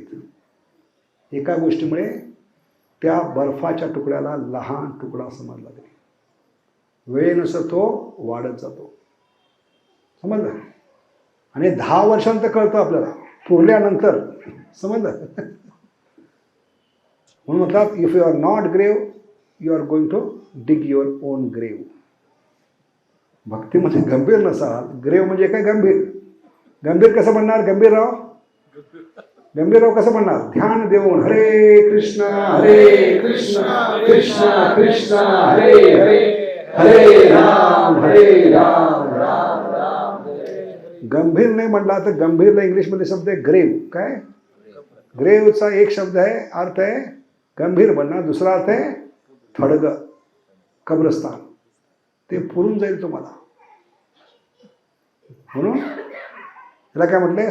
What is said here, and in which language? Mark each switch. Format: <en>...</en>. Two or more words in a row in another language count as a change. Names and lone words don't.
<mr>एका गोष्टीमुळे त्या बर्फाच्या तुकड्याला लहान तुकडा समजला तरी वेळेनुसार तो वाढत जातो. समजलं? आणि 10 वर्षांतर कळतं आपल्याला पुरल्यानंतर. समजलं? म्हणून म्हणतात,</mr> <en>If you are not grave you are going to dig your own grave.</en> <mr>भक्तीमध्ये गंभीर नसाल, ग्रेव्ह म्हणजे काय? गंभीर. गंभीर कसं म्हणणार? गंभीरराव कसं म्हणणार? ध्यान देऊन हरे कृष्ण कृष्ण कृष्ण हरे हरे हरे राम राम राम. गंभीर नाही म्हटला तर गंभीरला इंग्लिशमध्ये शब्द आहे ग्रेव्ह. काय? ग्रेव्हचा एक शब्द आहे, अर्थ आहे गंभीर बनणं, दुसरा अर्थ आहे थडग, कब्रस्तान. ते पुरून जाईल तुम्हाला. म्हणून त्याला काय म्हटलंय?</mr>